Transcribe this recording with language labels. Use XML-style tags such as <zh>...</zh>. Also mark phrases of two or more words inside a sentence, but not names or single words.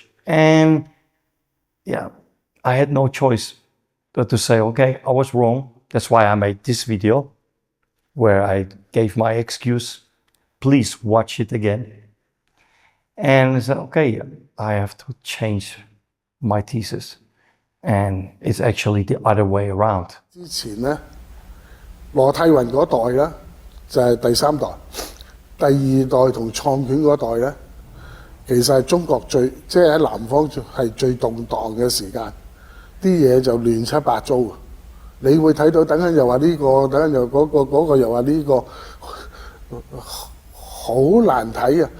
<en>And yeah, I had no choice but to say, okay, I was wrong. That's why I made this video where I gave my excuse. Please watch it again. And I said, okay, I have to change my thesis. And it's actually the other way around.</en> <yue>之前咧，羅泰雲嗰代咧就係第三代，第二代同創拳嗰代咧，其實係中國即係喺南方係最動盪嘅時間，啲嘢就亂七八糟。你會睇到等陣又話呢個，等陣又嗰個又話呢個，好難睇啊！</yue>